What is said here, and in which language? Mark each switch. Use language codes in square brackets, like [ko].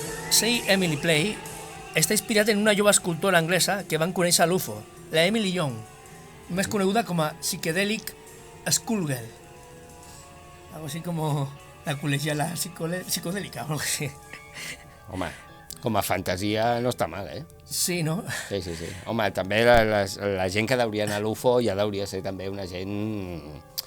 [ca] Say Emily Play està inspirat en una jove escultora anglesa que van conèixer a l'UFO, la Emily Young, més coneguda com a Psychedelic Schoolgirl. [es] Algo así como la colegiala psicodélica o algo así. [ca] Home, com a fantasia no està mal, Sí, no? Sí. Home, també la gent que deuria anar a l'UFO ja deuria ser també una gent...